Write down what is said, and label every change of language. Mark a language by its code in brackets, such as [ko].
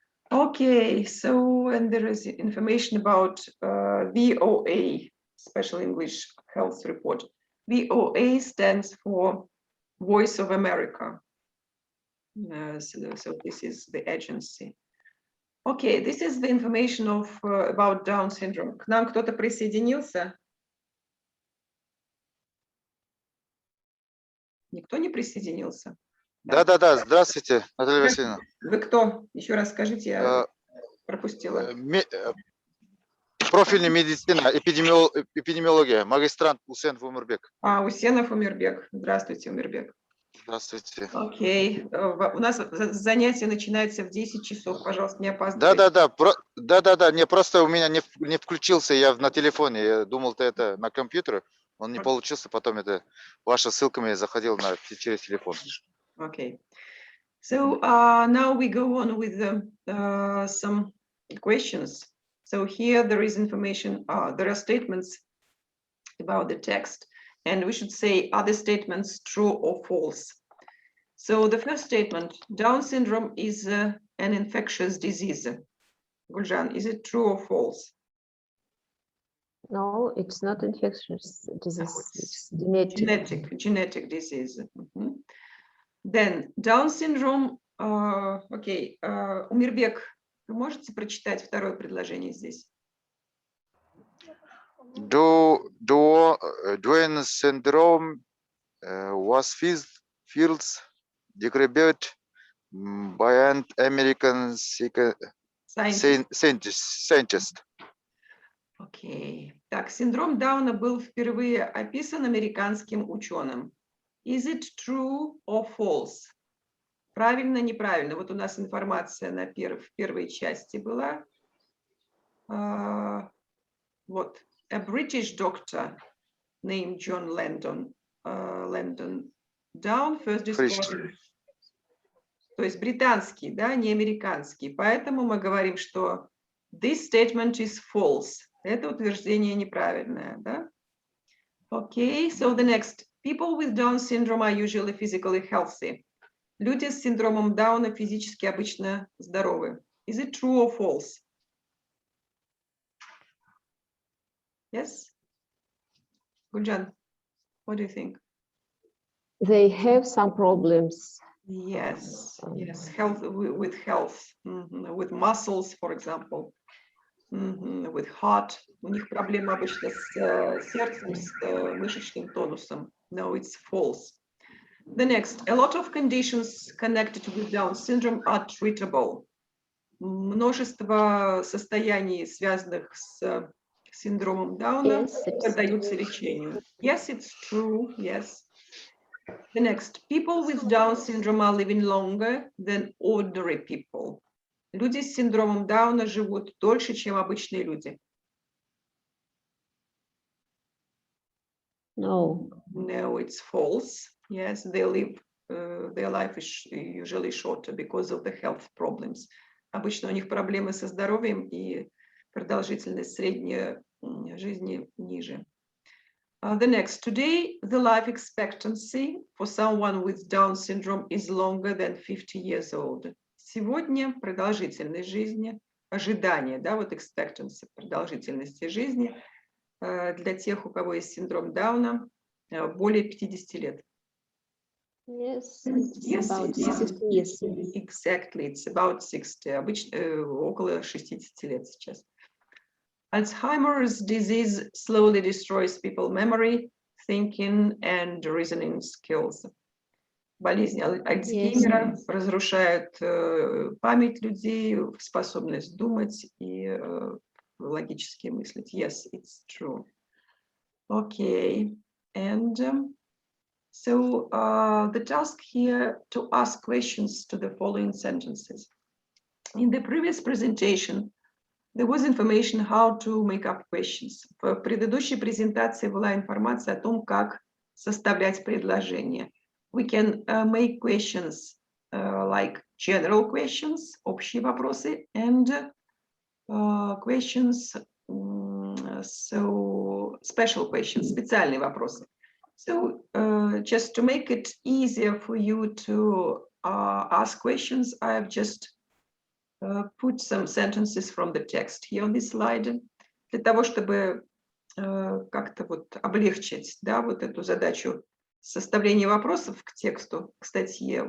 [en] Okay, so, and there is information about VOA, Special English Health Report. VOA stands for Voice of America. So this is the agency. Okay, this is the information of about Down syndrome. [ru] К нам кто-то присоединился? Никто не присоединился? Да, здравствуйте, Наталья Васильевна. Вы кто? Еще раз скажите, я пропустила. Профильная медицина, эпидемиология, магистрант Усенов Умирбек. Усенов Умирбек. Здравствуйте, Умирбек. Здравствуйте. Окей. У нас занятие начинается в 10 часов. Пожалуйста, не опаздывайте. Да. Не, просто у меня не включился я на телефоне. Я думал, это на компьютере. Он не получился. Потом это ваша ссылка мне заходила через телефон. [en] Okay. So now we go on with some questions. So here there is information, there are statements about the text, and we should say, are the statements true or false? So the first statement, Down syndrome is an infectious disease. Guljan, is it true or false? No, it's not infectious disease. It's Genetic disease. Mm-hmm. Then Down syndrome, okay, [ru] Умирбек, вы можете прочитать второе предложение здесь? [en] Down syndrome was first described by an American scientist. [ru] Окей. Так, синдром Дауна был впервые описан американским ученым. [en] Is it true or false? [ru] Правильно, неправильно. Вот у нас информация в первой части была. Вот. [en] A British doctor named John Langdon Down first discovered. [ru] То есть британский, да, не американский. Поэтому мы говорим, что [en] this statement is false. [ru] Это утверждение неправильное, да? [en] Okay, so the next. People with Down syndrome are usually physically healthy. [ru] Люди с синдромом Дауна физически обычно здоровы. [en] Is it true or false? Yes? Guljan, what do you think? They have some problems. Yes, health, with health, with muscles, for example, with heart. [ru] У них проблема обычно с сердцем, с мышечным тонусом. [en] No, it's false. The next, a lot of conditions connected with Down syndrome are treatable. [ru] Множество состояний, связанных с синдромом Дауна, поддаются лечению. [en] Yes, it's true, yes. The next, people with Down syndrome are living longer than ordinary people. [ru] Люди с синдромом Дауна живут дольше, чем обычные люди. [en] No. No, it's false. Yes, they live, their life is usually shorter because of the health problems. [ru] Обычно у них проблемы со здоровьем и продолжительность средней жизни ниже. [en] The next, today, the life expectancy for someone with Down syndrome is longer than 50 years old. [ru] Сегодня продолжительность жизни, ожидание, да, вот expectancy, продолжительности жизни для тех, у кого есть синдром Дауна, более 50 лет. [en] Yes, it's about 60 years. Exactly, it's about 60, [ru] обычно около 60 лет сейчас. [en] Alzheimer's disease slowly destroys people's memory, thinking and reasoning skills. [ru] Болезнь Альцгеймера разрушает память людей, способность думать и логически мыслить. [en] Yes, it's true. Okay, and so the task here to ask questions to the following sentences. In the previous presentation, there was information how to make up questions. [ru] В предыдущей презентации была информация о том, как составлять предложения. [en] We can make questions like general questions, [ru] общие вопросы, [en] and questions, so special questions, [ru] специальные вопросы. [en] So just to make it easier for you to ask questions, I have just put some sentences from the text here on this slide, [ru] для того, чтобы как-то вот облегчить, да, вот эту задачу составления вопросов к тексту, к статье.